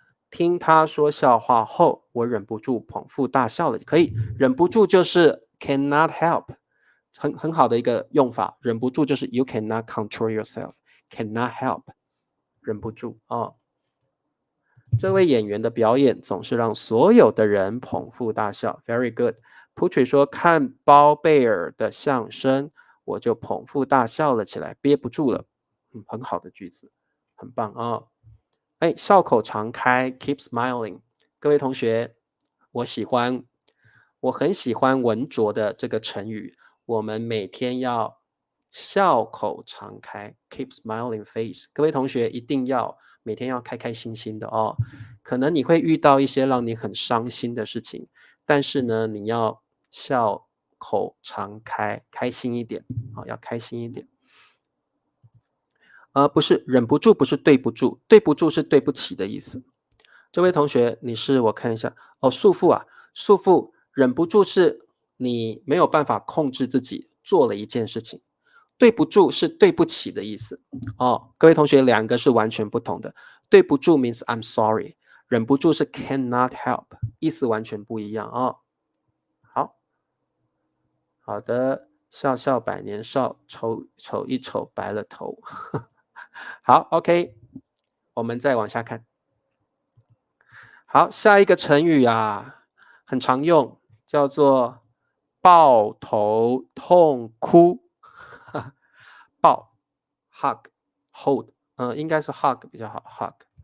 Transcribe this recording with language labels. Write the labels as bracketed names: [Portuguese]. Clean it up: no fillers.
[Chinese] 听他说笑话后，我忍不住捧腹大笑了。可以，忍不住就是 [English] cannot help， [Chinese] 很好的一个用法。忍不住就是 [English] you cannot control yourself，cannot help， [Chinese] 忍不住哦。这位演员的表演总是让所有的人捧腹大笑 ， [English] very good。 [Chinese] Putri 说看包贝尔的相声。我就捧腹大笑了起来，憋不住了。很好的句子，很棒啊！笑口常开 ， [English] keep smiling。 [Chinese] 各位同学，我很喜欢文卓的这个成语。我们每天要笑口常开 ， [English] keep smiling face。 [Chinese] 各位同学一定要每天要开开心心的哦。可能你会遇到一些让你很伤心的事情，但是呢，你要笑口常开，开心一点，好，要开心一点。不是忍不住，不是对不住，对不住是对不起的意思。这位同学，你是我看一下哦，束缚啊，束缚，忍不住是你没有办法控制自己做了一件事情，对不住是对不起的意思哦。各位同学，两个是完全不同的。对不住 [English] means I'm sorry， [Chinese] 忍不住是 [English] cannot help， [Chinese] 意思完全不一样哦。好，好的，笑笑百年少，瞅瞅一瞅白了头。好 ，OK， 我们再往下看。好，下一个成语啊，很常用，叫做抱头痛哭。抱 hug hold， 应该是 hug 比较好 hug。